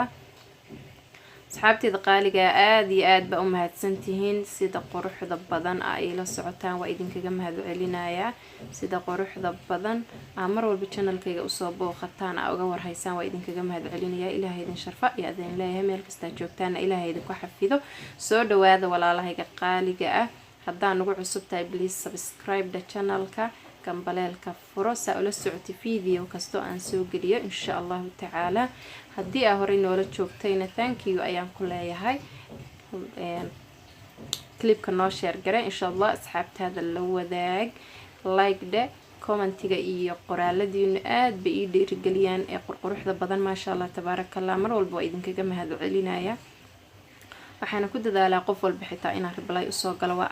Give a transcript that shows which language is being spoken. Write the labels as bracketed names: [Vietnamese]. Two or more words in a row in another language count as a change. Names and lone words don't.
[Somali] asxaabteeda qaaliga aad iyo aad baa u mahadsantihiin sida quruxda badan ay la socotaan. waa idinkaga mahadcelinayaa sida quruxda badan mar walba channelkayga usoo booqataan uga warhaysaan. waa idinkaga mahadcelinayaa. ilaahay idin sharfa iyo adin leeyahay meel kasta joogtaana ilaahay idinku xafido. soo dhawaada walaalahayga qaaliga ah. haddaan nagu cusub tahay [English] please subscribe the channelka, [Somali] gambaleelka furo saa ula socoti video kasto aan soo geliyo [Arabic] إن شاء الله تعالى. [Somali] haddii aa horey noola joogtayna [English] thank you [Somali] ayaan ku leeyahay. clipka noo share gare [Arabic] إن شاء الله. [Somali] asxaabtaada la wadaag, like de, commentiga iyo qoraaladiina aad bay ii dhiirigeliyaan ee quruxda badan [Arabic] ما شاء الله تبارك الله. [Somali] mar walba waa idinkaga mahadcelinaya. waxaana ku dadaalaa qof walba xitaa inaan reply usoo galo.